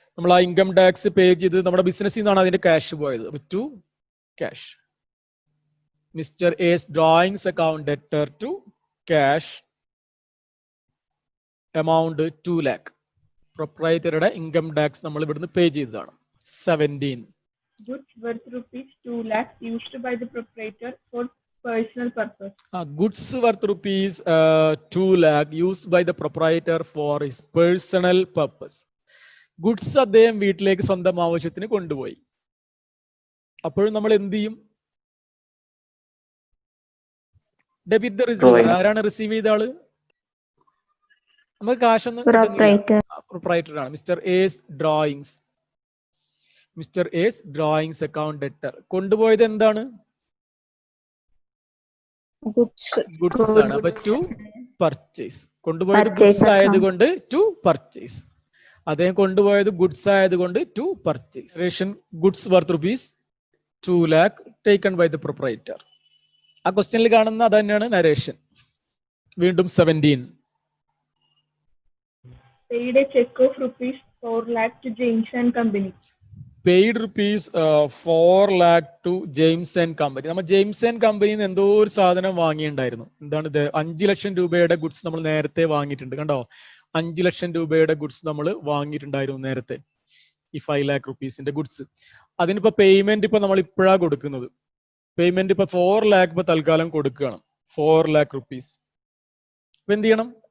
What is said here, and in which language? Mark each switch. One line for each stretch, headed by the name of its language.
Malayalam: നമ്മൾ ആ income tax പേ ചെയ്ത് നമ്മുടെ ബിസിനസ്സിൽ നിന്നാണ് അതിന്റെ ക്യാഷ് പോയത്.
English: To cash. Mister S drawings account debtor to cash amount 2 lakh.
Malayalam: പ്രൊപ്രൈറ്ററുടെ income tax നമ്മൾ ഇവിടുന്ന് പേ ചെയ്തതാണ്. 17.
English: Goods worth rupees 2 lakh used by the proprietor for personal purpose. Goods worth rupees 2 lakh used by the proprietor for his personal purpose.
Malayalam: Goods അദ്ദേഹം വീട്ടിലേക്ക് സ്വന്തം ആവശ്യത്തിന് കൊണ്ടുപോയി. അപ്പോഴും നമ്മൾ എന്ത് ചെയ്യും?
English: Debit the receiver.
Malayalam: ആരാണ് റിസീവ് ചെയ്ത ആള്? നമുക്ക് കാശൊന്നും പ്രൊപ്രൈറ്റർ ആണ്.
English: Mister S drawings. Mister S drawings account debtor.
Malayalam: കൊണ്ടുപോയത് എന്താണ്? ഗുഡ്സ് ആണ്. അപ്പൊ ടു പർച്ചേസ്. കൊണ്ടുപോയത് ഗുഡ്സ് ആയതുകൊണ്ട് ടു പർച്ചേസ്. അദ്ദേഹം കൊണ്ടുപോയത് ഗുഡ്സ് ആയതുകൊണ്ട് to purchase.
English: Goods worth rupees 2 lakh taken by the proprietor.
Malayalam: ആ ക്വസ്റ്റ്യനിൽ കാണുന്ന അത് തന്നെയാണ് നരേഷൻ. വീണ്ടും 17.
English: Paid a check of rupees 4 lakh to James and Company. Paid rupees 4 lakh to James and Company.
Malayalam: നമ്മൾ ജെയിംസ് ആൻഡ് കമ്പനിയിൽ നിന്ന് എന്തോ ഒരു സാധനം വാങ്ങിയിട്ടുണ്ടായിരുന്നു. എന്താണ് ഇത്? 5 ലക്ഷം രൂപയുടെ ഗുഡ്സ് നമ്മൾ നേരത്തെ വാങ്ങിയിട്ടുണ്ട്. കണ്ടോ? 5 ലക്ഷം രൂപയുടെ ഗുഡ്സ് നമ്മൾ വാങ്ങിയിട്ടുണ്ടായിരുന്നു നേരത്തെ. ഈ 5 lakh rupeesന്റെ ഗുഡ്സ്. അതിനിപ്പോ പേയ്മെന്റ് ഇപ്പൊ നമ്മൾ ഇപ്പോഴാണ് കൊടുക്കുന്നത്. പേയ്മെന്റ് ഇപ്പൊ 4 lakh ഇപ്പൊ തൽക്കാലം കൊടുക്കുകയാണ്. 4 lakh rupees. അപ്പൊ എന്ത് ചെയ്യണം?